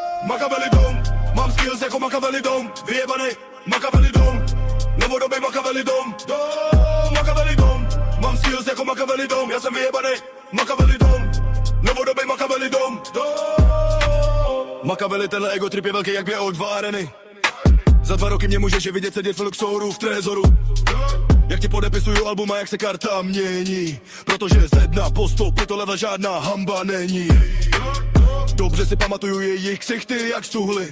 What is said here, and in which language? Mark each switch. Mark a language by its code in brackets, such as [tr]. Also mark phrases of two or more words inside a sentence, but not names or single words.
[cs] Machiavelli dom, mám skills jako Machiavelli dom, vyjebanej Machiavelli dom, novodobý Machiavelli dom, Machiavelli dom, mám skills jako Machiavelli dom, já jsem vyjebanej Machiavelli dom, novodobý Machiavelli dom, Machiavelli, tenhle [en] ego trip [cs] je velký jak 2 areny. Za 2 roky mě můžeš vidět sedět v Luxoru v Trezoru. Jak ti podepisuju album a jak se karta mění. Protože z 1 po 100 pro to level žádná hamba není. Dobře si pamatuju jejich ksichty jak stuhly.